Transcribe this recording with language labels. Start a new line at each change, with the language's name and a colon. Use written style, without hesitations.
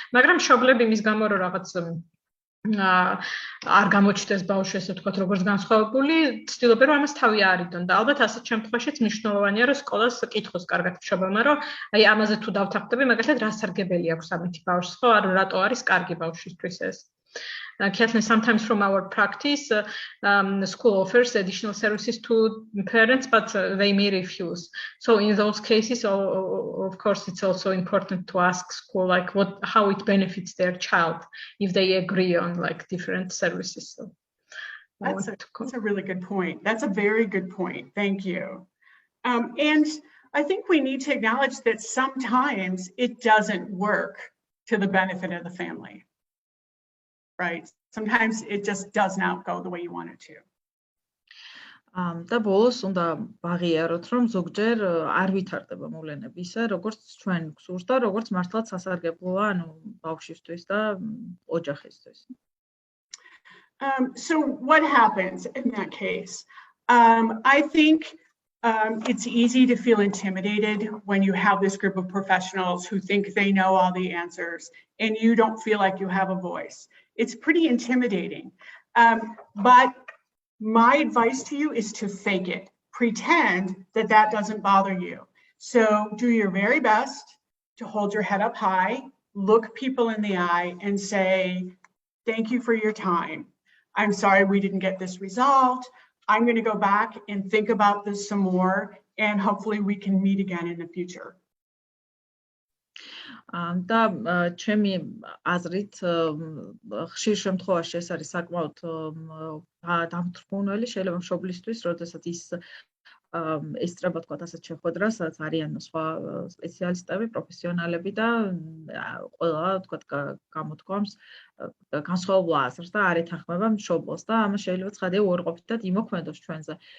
Georgian: მაგრამ მშობლები მის გამო რომ რაღაც არ გამოჩნდეს ბავშვი, ესე ვთქვათ, როგორც განსხვავებული, ცდილობენ რომ ამას თავი არიდონ და ალბათ ასეთ შემთხვევაშიც მნიშვნელოვანია, რომ სკოლას კითხოს კარგად მშობელმა, რომ აი ამაზე თუ დავთანხმდები, მაგალითად რა სარგებელი აქვს ამითი ბავშვს, ხო, არ რატო არის კარგი ბავშვისთვის ეს.
English: Kathleen, sometimes from our practice, school offers additional services to parents, but they may refuse. So in those cases, of course, it's also important to ask school like how it benefits their child if they agree on like different services. So that's a really good point. That's a very good point. Thank you. And I think we need to acknowledge that sometimes it doesn't work to the benefit of the family. Right. Sometimes it just does not go the way you want it to.
Georgian: და ბოლოს უნდა ვაღიაროთ, რომ ზოგჯერ არ ვითარდება მოვლენები ისე, როგორც ჩვენ გსურს და როგორც მართლაც სასარგებლოა, ანუ ბავშვისთვის და ოჯახისთვის.
English: So what happens in that case? I think it's easy to feel intimidated when you have this group of professionals who think they know all the answers and you don't feel like you have a voice. It's pretty intimidating. But my advice to you is to fake it. Pretend that that doesn't bother you. So do your very best to hold your head up high, look people in the eye and say, thank you for your time. I'm sorry we didn't get this resolved. I'm going to go back and think about this some more, and hopefully we can meet again in the future.
Georgian: და ჩემი აზრით ხშირ შემთხვევაში ეს არის საკმაოდ დამთრგუნველი შეიძლება მშობლისთვის, როდესაც ის ესწრება თქვა ასეთ შეხვედრას, სადაც არიან სხვა სპეციალისტები, პროფესიონალები და ყველა თქვა გამოთქვამს განსხვავებულ აზრს და არ ეთანხმება მშობელს და ამას შეიძლება ცხადია უარყოფითად იმოქმედოს ჩვენზე.